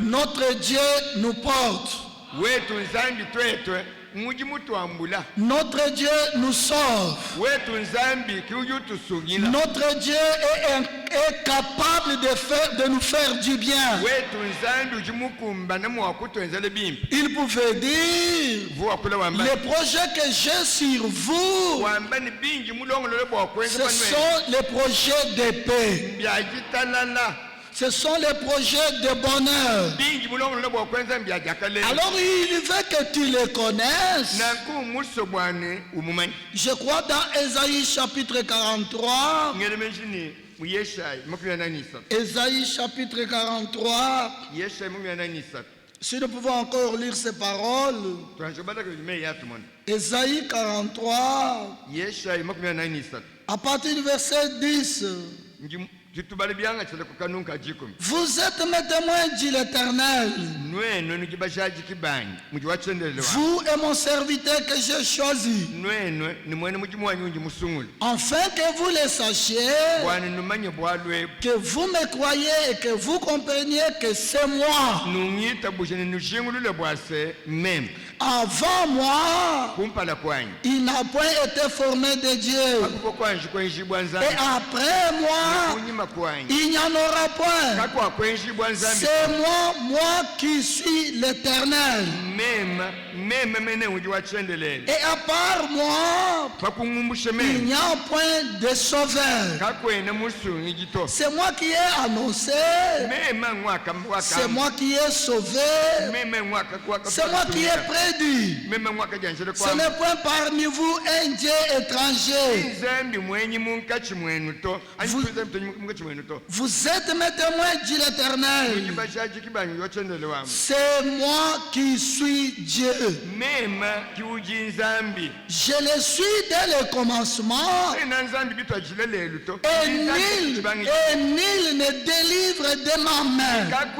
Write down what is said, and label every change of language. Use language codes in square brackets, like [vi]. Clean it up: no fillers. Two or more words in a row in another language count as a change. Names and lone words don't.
[fr] notre Dieu nous porte. [lua] wetu nzambi twetwe mujimu twambula [fr] Notre Dieu nous sauve. [lua] wetu nzambi kiujutusungila [fr] Notre Dieu est capable de nous faire du bien. [lua] wetu nzambi ujimukumba namwakutwenzele bimpi [fr] Il pouvait dire, [lua] vuwakula wamba [fr] les projets que j'ai sur vous, [lua] wamba ni bingi mulongolole bwakwenza [fr] ce sont les projets de paix. [lua] mbyajitalala [fr] Ce sont les projets de bonheur. [lua] bingi mulongolole bwakwenza mbyajakale [fr] Alors il veut que tu les connaisses. [lua] nanku muso bwane umumanyi [fr] Je crois dans Ésaïe chapitre 43. [lua] ngele menshini mu yeshayi 43 [fr] Ésaïe chapitre 43. [lua] yeshayi 43 [fr] Si nous pouvons encore lire ces paroles. [lua] twanjobalaka bime yatumona [fr] Ésaïe 43. [lua] yeshayi 43 [fr] À partir du verset 10. [lua] jitubale byanga chele kukanunka jikumi [fr] Vous êtes mes témoins, dit l'Éternel. [lua] nwenwe nujibashaji kibanyi mujiwachendelele wa [fr] Vous et mon serviteur que j'ai choisi. [lua] nwenwe ni mwene mujimuwanyunji musungule [fr] Afin que vous le sachiez, [lua] bwana numanye bwalwebu [fr] que vous me croyez et que vous compreniez que c'est moi. [lua] nungita bushene nushingulule bwase meme [fr] Avant moi, [lua] kumpala kwanyi [fr] il n'a point été formé de Dieu. [lua] akuko kwanji kwenjibwa [fr] Et [lua] nzambi [fr] après moi, [lua] kunyima kwanyi [fr] il n'y en aura point. [lua] kakwa kwenjibwa nzambi [fr] C'est moi qui suis l'Éternel. [lua] meme mene ujiwachendelele [fr] Et à part moi, [lua] pakungumbushe [fr] il [lua] meme [fr] n'y a point de sauveur. [lua] kakwene musungi jito [fr] C'est moi qui ai annoncé. [lua] meme mwaka [fr] C'est moi qui ai sauvé. [lua] meme mwaka kwaka [fr] C'est moi qui ai prédit. [lua] meme mwaka janjele [fr] Ce [lua] kwa [fr] n'est point parmi vous un Dieu étranger. [lua] nzambi mwenyi munkachi mwenu to [fr] Vous- [lua] anyitunza [fr] Vous êtes mes témoins, dit l'Éternel. C'est moi qui suis Dieu. Je le suis dès le commencement. Et nul ne délivre de ma main.